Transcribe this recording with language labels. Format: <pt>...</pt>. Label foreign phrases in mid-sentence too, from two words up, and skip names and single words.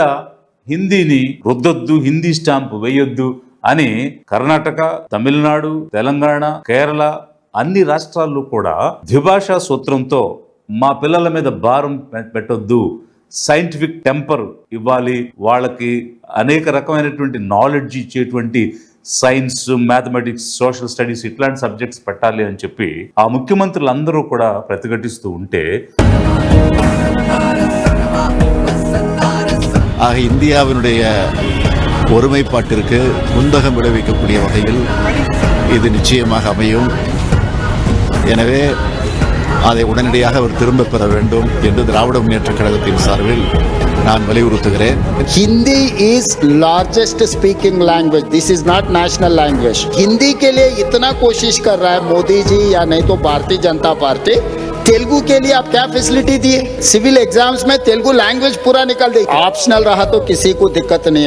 <te>హిందీని రుద్దొద్దు, హిందీ స్టాంప్ వేయొద్దు అని కర్ణాటక, తమిళనాడు, తెలంగాణ, కేరళ అన్ని రాష్ట్రాల్లో కూడా ద్విభాషా సూత్రంతో మా పిల్లల మీద భారం పెట్టొద్దు,</te> <en>scientific temper</en> <te>ఇవ్వాలి, వాళ్ళకి అనేక రకమైనటువంటి నాలెడ్జ్ ఇచ్చేటువంటి</te> <en>science, mathematics, social studies</en> <te>ఇట్లాంటి సబ్జెక్ట్స్ పెట్టాలి అని చెప్పి ఆ ముఖ్యమంత్రులందరూ కూడా ప్రతిఘటిస్తూ ఉంటే,</te> <ta>இந்தியாவினுடைய ஒருமைப்பாட்டிற்கு குந்தகம் விளைவிக்கக்கூடிய வகையில் இது நிச்சயமாக அமையும். எனவே அதை உடனடியாக அவர் திரும்ப பெற வேண்டும் என்று திராவிட முன்னேற்ற கழகத்தின் சார்பில் நான் வலியுறுத்துகிறேன்.</ta> <en>हिंदी is largest speaking language. This is not national language.</en> <hi>हिंदी के लिए इतना कोशिश कर रहा है मोदी जी या नहीं तो भारतीय जनता पार्टी, तेलुगु के लिए आप क्या फैसिलिटी दिए?</hi> <en>civil exams</en> <hi>में तेलुगु लैंग्वेज पूरा निकल देगी. ऑप्शनल रहा तो किसी को दिक्कत नहीं है.</hi>